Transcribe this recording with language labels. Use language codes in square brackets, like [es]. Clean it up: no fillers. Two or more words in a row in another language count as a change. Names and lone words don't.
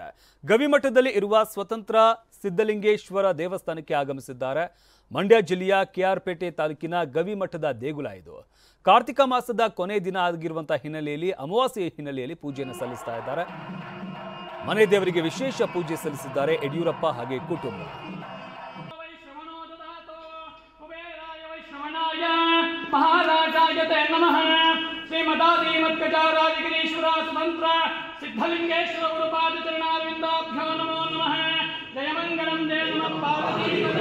[kn] ಗವಿಮಠದಲ್ಲಿ ಇರುವ ಸ್ವತಂತ್ರ ಸಿದ್ದಲಿಂಗೇಶ್ವರ ದೇವಸ್ಥಾನಕ್ಕೆ ಆಗಮಿಸಿದ್ದಾರೆ. ಮಂಡ್ಯ ಜಿಲ್ಲೆಯ ಕೆಆರ್ಪೇಟೆ ತಾಲೂಕಿನ ಗವಿಮಠದ ದೇಗುಲ ಇದು. ಕಾರ್ತಿಕ ಮಾಸದ ಕೊನೆ ದಿನ ಆಗಿರುವಂತಹ ಹಿನ್ನೆಲೆಯಲ್ಲಿ ಅಮಾವಾಸ್ಯೆ ಹಿನ್ನೆಲೆಯಲ್ಲಿ ಪೂಜೆಯನ್ನು ಸಲ್ಲಿಸ್ತಾ ಇದ್ದಾರೆ. ಮನೆ ದೇವರಿಗೆ ವಿಶೇಷ ಪೂಜೆ ಸಲ್ಲಿಸಿದ್ದಾರೆ ಯಡಿಯೂರಪ್ಪ ಹಾಗೆ ಕುಟುಂಬ. [sa] महाराजाय ते नमः श्रीमदादिमत्कजाराजगिरीश्वर स्वतंत्र सिद्धलिंगेश्वर गुरुपाद चरणारविंदाभ्यो नमो नमः जय मंगलम जय नमः पार्वती